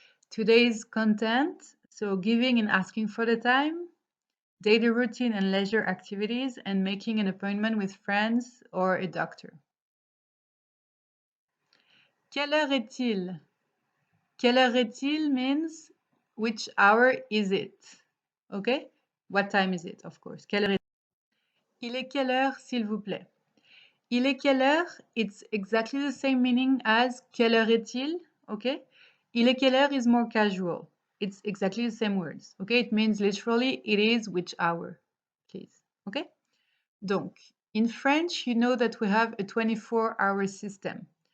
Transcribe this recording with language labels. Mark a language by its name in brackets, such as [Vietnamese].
[English] Today's content, so giving and asking for the time, daily routine and leisure activities, and making an appointment with friends or a doctor. [French] Quelle heure est-il? Quelle heure est-il [English] means which hour is it? Okay? What time is it, of course? [French] Quelle heure est-il? Il est quelle heure, s'il vous plaît? Il est quelle heure? [English] It's exactly the same meaning as [French] quelle heure est-il? [English] Okay? [French] Il est quelle heure [English] is more casual. It's exactly the same words. Okay? It means literally it is which hour, please. Okay? [French] Donc, [English] in French, you know that we have a 24-hour system.